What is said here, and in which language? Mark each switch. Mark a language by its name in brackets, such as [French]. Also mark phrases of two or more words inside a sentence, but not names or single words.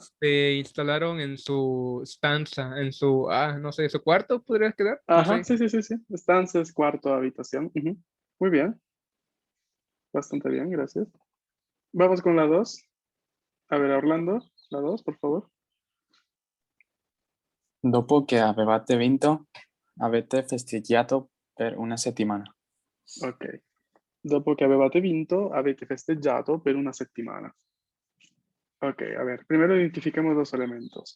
[Spanish] se instalaron en su stanza, en su, no sé, su cuarto, ¿podrías quedar? No ajá, sé. sí. Estancias, cuarto, habitación. Ujú. Muy bien, bastante bien, gracias. Vamos con la 2. A ver, Orlando, la 2, por favor. [Italian] Dopo che avevate vinto, avete festeggiato per una settimana. [Spanish] Ok. [Italian] Dopo che avevate vinto, avete festeggiato per una settimana. [Spanish] Ok, a ver, primero identifiquemos dos elementos.